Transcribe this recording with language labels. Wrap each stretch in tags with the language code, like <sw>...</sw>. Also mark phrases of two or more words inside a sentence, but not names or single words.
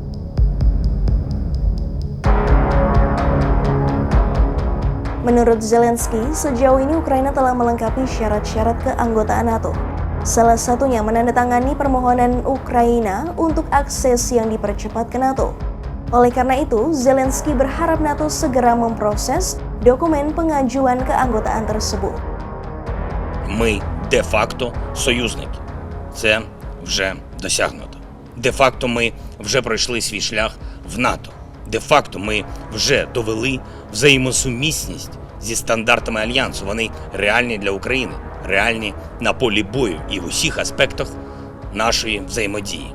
<id>Menurut Zelensky, sejauh ini Ukraina telah melengkapi syarat-syarat keanggotaan NATO. Salah satunya menandatangani permohonan Ukraina untuk akses yang dipercepat ke NATO. Oleh karena itu, Zelensky berharap NATO segera memproses dokumen pengajuan keanggotaan tersebut.</id> <uk>Ми де-факто союзники. Це вже досягнуто. Де-факто ми вже пройшли свій шлях в НАТО. Де-факто ми вже довели взаємосумісність зі стандартами Альянсу. Вони реальні для України, реальні на полі бою і в усіх аспектах нашої взаємодії.</uk>